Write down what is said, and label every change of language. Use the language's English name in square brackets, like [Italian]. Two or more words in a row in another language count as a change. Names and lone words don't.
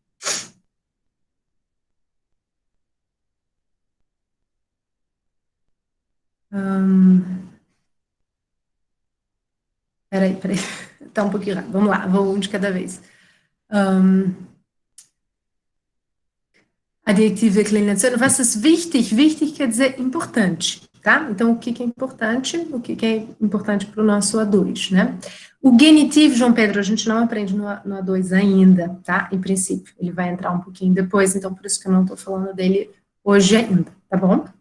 [Portuguese] Peraí. Está um pouquinho rápido. Vamos lá, vou um de cada vez. Adjetivo declinação. [German] Was ist wichtig? [Portuguese] Wichtig quer dizer importante. Tá? Então, o que é importante? O que é importante para o nosso A2, né? O genitivo, João Pedro, a gente não aprende no A2 ainda, tá? Em princípio, ele vai entrar um pouquinho depois, então por isso que eu não estou falando dele hoje ainda, tá bom?